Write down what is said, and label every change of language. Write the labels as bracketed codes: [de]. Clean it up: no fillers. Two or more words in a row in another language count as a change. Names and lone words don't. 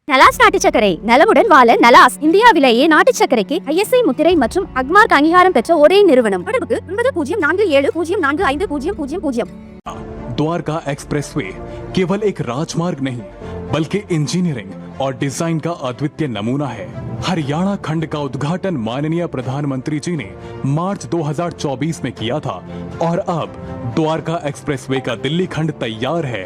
[ta] நலாஸ் நாட்டு சர்க்கரை நலமுடன் வாழ நலாஸ் இந்தியாவிலேயே நாட்டு சர்க்கரைக்கு ISI முத்திரை மற்றும் அக்மார்க் அங்கீகாரம் பெற்ற ஒரே நிறுவனம். தொடர்புக்கு 9047045000. [hi] द्वारका एक्सप्रेसवे केवल एक राजमार्ग नहीं बल्कि इंजीनियरिंग और डिजाइन का अद्वितीय नमूना है। हरियाणा खंड का उद्घाटन माननीय प्रधानमंत्री जी ने मार्च 2024 में किया था और अब द्वारका एक्सप्रेसवे का दिल्ली खंड तैयार है।